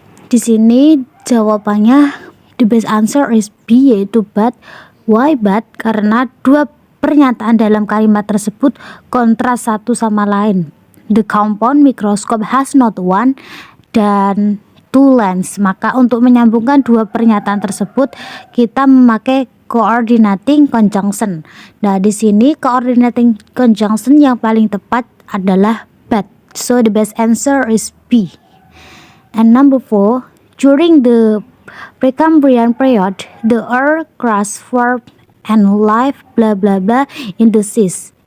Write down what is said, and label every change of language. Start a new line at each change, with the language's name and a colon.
Indonesian: Di sini jawabannya
English: the best answer is B,
Indonesian: yaitu
English: but. Why but?
Indonesian: Karena dua pernyataan dalam kalimat tersebut kontras satu sama lain.
English: The compound microscope has not one
Indonesian: dan
English: two lens.
Indonesian: Maka untuk menyambungkan dua pernyataan tersebut kita memakai coordinating conjunction. Nah, di sini coordinating conjunction yang paling tepat adalah but.
English: So the best answer is B. And number 4, during the Precambrian period, the earth crust formed and life blah blah blah in the seas.